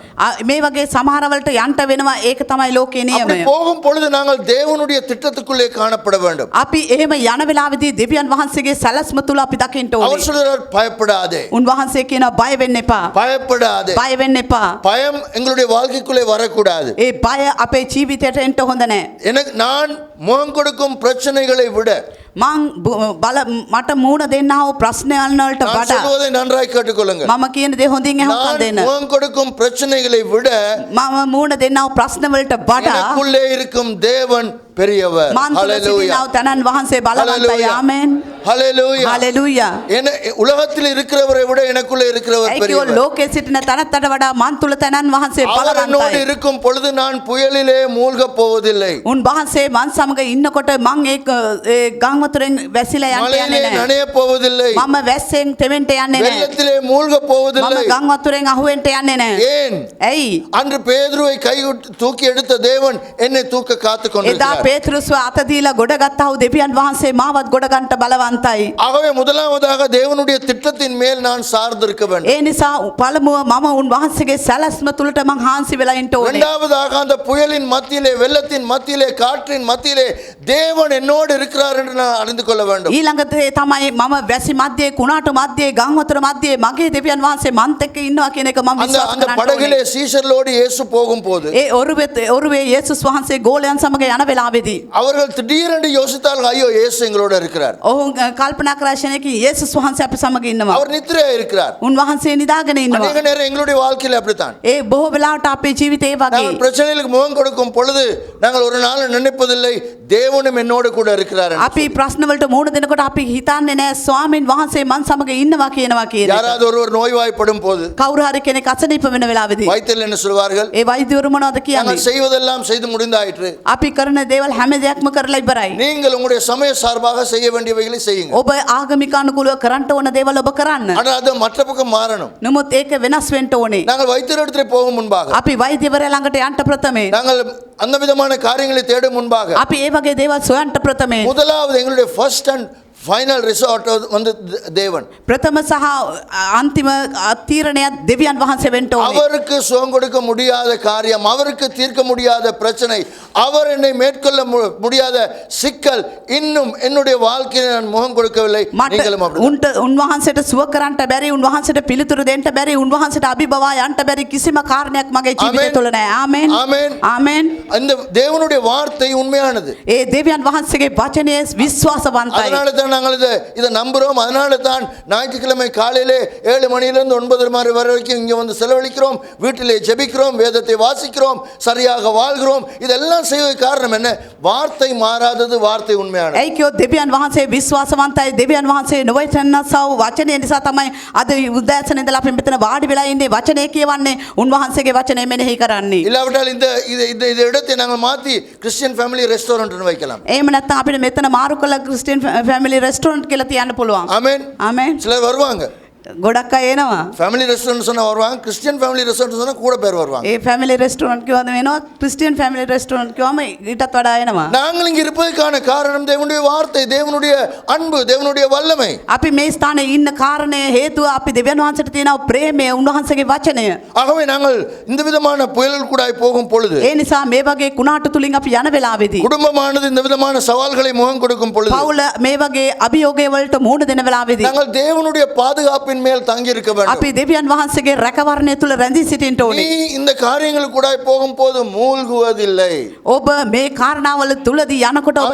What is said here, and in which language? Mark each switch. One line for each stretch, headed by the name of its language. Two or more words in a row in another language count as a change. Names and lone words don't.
Sinhala: මේ වගේ සමහර වලට යන්න වෙනවා, ඒක තමයි ලෝකේ
Tamil: அப்படி
Sinhala: නියමය.
Tamil: போகும் பொழுது நாங்கள் தேவனுடைய திட்டத்துக்குள்ளே காணப்பட வேண்டும்.
Sinhala: අපි එහෙම යන වෙලාවේදී දෙවියන් වහන්සේගේ සැලැස්ම තුල අපි දකින්න
Tamil: அவர்
Sinhala: ඕනේ.
Tamil: சொல்கிறார் பயப்படாதே,
Sinhala: උන්වහන්සේ කියනවා බය වෙන්න එපා.
Tamil: பயப்படாதே.
Sinhala: බය වෙන්න එපා.
Tamil: பயம் எங்களுடைய வாழ்க்கைக்குள்ளே வரக்கூடாது.
Sinhala: ඒ බය අපේ ජීවිතයට එන්න හොඳ නැහැ.
Tamil: எனக்கு நான் முகம் கொடுக்கும் பிரச்சனைகளை விட
Sinhala: මට මූණ දෙන්නා වූ ප්‍රශ්නයන් වලට
Tamil: நான்
Sinhala: වඩා
Tamil: சொல்வதை நன்றாய் கேட்டுக்கொள்ளுங்கள்.
Sinhala: මම කියන දේ හොඳින් අහන්න
Tamil: நான்
Sinhala: දෙන්න.
Tamil: முகம் கொடுக்கும் பிரச்சனைகளை விட
Sinhala: මම මූණ දෙන්නා වූ ප්‍රශ්න වලට වඩා
Tamil: எனக்குள்ளே இருக்கும் தேவன் பெரியவர்.
Sinhala: මන් තුළ සිටිනා වූ තනන් වහන්සේ බලවන්තයි. ආමෙන්.
Tamil: ஹalleluya.
Sinhala: හලෙලූයා.
Tamil: என்ன உலகத்தில் இருக்கிறவரை விட எனக்குள்ளே இருக்கிறவர்
Sinhala: ඒ කිව්ව
Tamil: பெரியவர்.
Sinhala: ලෝකයේ සිටින තනත්තට වඩා මන් තුල තනන් වහන්සේ
Tamil: அவர் என்னோடு
Sinhala: බලවන්තයි.
Tamil: இருக்கும் பொழுது நான் புயலிலே மூழ்கப் போவதில்லை.
Sinhala: උන් වහන්සේ මන් සමග ඉන්නකොට මං ඒ ගම් වතුරෙන් වැසිලා යන්න
Tamil: மழையிலே
Sinhala: යන්නේ නැහැ.
Tamil: நனைய போவதில்லை.
Sinhala: මම වැස්සෙන් තෙමෙන්ට යන්නේ නැහැ.
Tamil: வெள்ளத்திலே மூழ்கப்
Sinhala: මම
Tamil: போவதில்லை.
Sinhala: ගම් වතුරෙන් අහුවෙන්ට යන්නේ නැහැ.
Tamil: ஏன்?
Sinhala: ඇයි?
Tamil: அன்று பேதுருவை தூக்கி எடுத்த தேவன் என்னை தூக்க காத்துக்
Sinhala: එදා
Tamil: கொண்டிருக்கிறார்.
Sinhala: පේතෘස්ව අත දීලා ගොඩගත්තා වූ දෙවියන් වහන්සේ මාවත් ගොඩ ගන්නට බලවන්තයි.
Tamil: ஆகவே முதலாவதாக தேவனுடைய திட்டத்தின் மேல் நான் சார்ந்திருக்க வேண்டும்.
Sinhala: ඒ නිසා පළමුව මම උන් වහන්සේගේ සැලැස්ම තුලට මං හාන්සි වෙලා ඉන්න ඕනේ.
Tamil: இரண்டாவதாக அந்த புயலின் மத்தியிலே வெள்ளத்தின் மத்தியிலே காற்றின் மத்தியிலே தேவன் என்னோடு இருக்கிறார் என்று நான் அறிந்து கொள்ள வேண்டும்.
Sinhala: ඊළඟට තමයි මම වැසි මැද්දේ කුණාටු මැද්දේ ගම් වතුර මැද්දේ මගේ දෙවියන් වහන්සේ මන්ත් එක්ක ඉන්නවා කියන එක මම
Tamil: அந்த
Sinhala: විශ්වාස
Tamil: அந்த
Sinhala: කරනවා.
Tamil: படகிலே சீஷர்களோடு இயேசு போகும்போது
Sinhala: ඒ ඔරුවේ යේසුස් වහන්සේ ගෝලයන් සමග යන වෙලාවේදී
Tamil: அவர்கள் திடீரென்று யோசித்தார்கள், ஐயோ இயேசு எங்களோட இருக்கிறார்,
Sinhala: ඔවුන් කල්පනා කරා ශනේකී යේසුස් වහන්සේ අපි සමග ඉන්නවා.
Tamil: அவர் நித்திரையா இருக்கிறார்.
Sinhala: උන්වහන්සේ නිදාගෙන ඉන්නවා.
Tamil: அநேக நேரம் எங்களுடைய வாழ்க்கையில அப்படித்தான்.
Sinhala: ඒ බොහෝ වෙලාවට අපේ ජීවිතේ වගේ
Tamil: நாங்கள் பிரச்சனைகளுக்கு முகம் கொடுக்கும் பொழுது நாங்கள் ஒரு நாள் நினைப்பதில்லை தேவனும் என்னோடு கூட இருக்கிறார் என்று.
Sinhala: අපි ප්‍රශ්න වලට මුහුණ දෙනකොට අපි හිතන්නේ නැහැ ස්වාමීන් වහන්සේ මන් සමග ඉන්නවා කියනවා කියන එක.
Tamil: யாராவது ஒருவர் நோய்வாய்ப்படும் போது
Sinhala: කවුරු හරි කෙනෙක් අසනීප වෙන වෙලාවේදී
Tamil: வைத்தியர்கள் என்ன சொல்வார்கள்?
Sinhala: ඒ වෛද්‍යවරු මොනවද කියන්නේ?
Tamil: நாங்கள் செய்வதெல்லாம் செய்து முடிந்தாயிற்று,
Sinhala: අපි කරන දේවල් හැම දෙයක්ම කරලා ඉවරයි.
Tamil: நீங்கள் உங்களுடைய சமய சார்பாக செய்ய வேண்டியவைகளை செய்யுங்க.
Sinhala: ඔබ ආගමික අනුකූලව කරන්න ඕන දේවල් ඔබ කරන්න.
Tamil: ஆனால் அது மற்ற பக்கம் மாறணும்.
Sinhala: නමුත් ඒක වෙනස් වෙන්න ඕනේ.
Tamil: நாங்கள் வைத்தியரிடத்திலே போகும் முன்பாக,
Sinhala: අපි වෛද්‍යවරයා ළඟට යන්න ප්‍රථමේ.
Tamil: நாங்கள் அந்த விதமான காரியங்களை தேடும் முன்பாக
Sinhala: අපි ඒ වගේ දේවල් සොයන්න ප්‍රථමේ.
Tamil: முதலாவது எங்களுடைய
English: first and final resort
Tamil: வந்து தேவன்.
Sinhala: ප්‍රථම සහ අන්තිම තීරණය දෙවියන් වහන්සේ වෙන්න ඕනේ.
Tamil: அவருக்கு சுகம் கொடுக்க முடியாத காரியம், அவருக்கு தீர்க்க முடியாத பிரச்சனை, அவர் என்னை மேற்கொள்ள முடியாத சிக்கல் இன்னும் என்னுடைய வாழ்க்கையில் நான் முகம் கொடுக்கவில்லை. நீங்களும் அப்படி
Sinhala: උන්ට උන්වහන්සේට සුව කරන්නට බැරි, උන්වහන්සේට පිළිතුරු දෙන්න බැරි, උන්වහන්සේට අභිබවා යන්න බැරි කිසිම කාරණයක් මගේ ජීවිතය තුළ නැහැ. ආමෙන්.
Tamil: ஆமென்.
Sinhala: ආමෙන්.
Tamil: அந்த தேவனுடைய வார்த்தை உண்மையானது.
Sinhala: ඒ දෙවියන් වහන්සේගේ වචනය විශ්වාසවන්තයි.
Tamil: அதனால தான் நாங்கள் இதை நம்புறோம். அதனால தான் ஞாயிற்றுக்கிழமை காலையிலே 7 மணியிலிருந்து 9 மணி வரைக்கும் இங்கே வந்து செலவழிக்கிறோம், வீட்டிலே ஜெபிக்கிறோம், வேதத்தை வாசிக்கிறோம், சரியாக வாழ்கிறோம். இதெல்லாம் செய்வதற்கு காரணம் என்ன? வார்த்தை மாறாதது, வார்த்தை உண்மையானது.
Sinhala: ඒ කියෝ දෙවියන් වහන්සේ විශ්වාසවන්තයි, දෙවියන් වහන්සේ නොවේතනසව වචනය නිසා තමයි අද උදෑසන ඉඳලා අපි මෙතන වාඩි වෙලා ඉන්නේ, වචනය කියවන්නේ, උන්වහන්සේගේ වචනය මෙනෙහි කරන්නේ.
Tamil: இல்லாவிட்டால் இந்த இடத்தை நாங்கள் மாற்றி
English: Christian family restaurant
Tamil: வைக்கலாம்.
Sinhala: එහෙම නැත්නම් අපිට මෙතන මාරු කළ
English: Christian family restaurant
Sinhala: කියලා තියන්න පුළුවන්.
Tamil: ஆமென்.
Sinhala: ආමෙන්.
Tamil: சிலர் வருவாங்க,
Sinhala: ගොඩක් අය එනවා.
English: family restaurant
Tamil: சொன்னா வருவாங்க,
English: Christian family restaurant
Tamil: சொன்னா கூட பேர் வருவாங்க.
Sinhala: ඒ
English: family restaurant
Sinhala: කිව්වම එනවා,
English: Christian family restaurant
Sinhala: කිව්වම ඊටත් වඩා එනවා.
Tamil: நாங்கள் இங்கே இருப்பதற்கான காரணம் தேவனுடைய வார்த்தை, தேவனுடைய அன்பு, தேவனுடைய வல்லமை.
Sinhala: අපි මේ ස්ථානයේ ඉන්න කාරණය හේතුව අපි දෙවියන් වහන්සේට තියෙන ප්‍රේමය, උන්වහන්සේගේ වචනය.
Tamil: ஆகவே நாங்கள் இந்த விதமான புயல்கள் கூட போகும் பொழுது,
Sinhala: ඒ නිසා මේ වගේ කුණාටු තුලින් අපි යන වෙලාවේදී,
Tamil: குடும்பமானது இந்த விதமான சவால்களை முகம் கொடுக்கும் பொழுது,
Sinhala: පවුල මේ වගේ අභියෝගය වලට මුහුණ දෙන වෙලාවේදී
Tamil: நாங்கள் தேவனுடைய பாதுகாப்பின் மேல் தங்கி இருக்க வேண்டும்.
Sinhala: අපි දෙවියන් වහන්සේගේ රැකවරණය තුල රැඳී සිටින්න
Tamil: நீ
Sinhala: ඕනේ.
Tamil: இந்த காரியங்கள் கூட போகும்போது மூழ்குவதில்லை.
Sinhala: ඔබ මේ කාරණාවල තුලදී යනකොට ඔබ